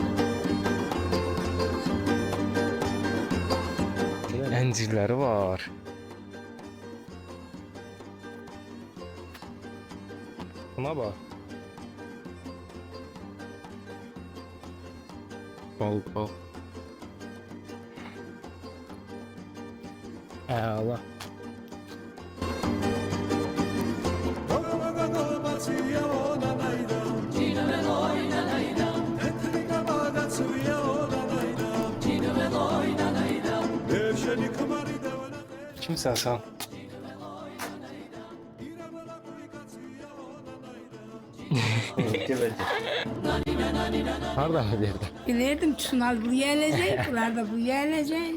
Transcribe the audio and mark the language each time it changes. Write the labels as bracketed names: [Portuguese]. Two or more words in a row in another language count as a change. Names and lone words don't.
[Azerbaijani] Əncirləri var. Buna bax. Bal. Əla. Kimsən sən? Hardan bilirdin? [Turkish] Bilirdim Tsunal bu gelecek, bunlar da bu gelecek.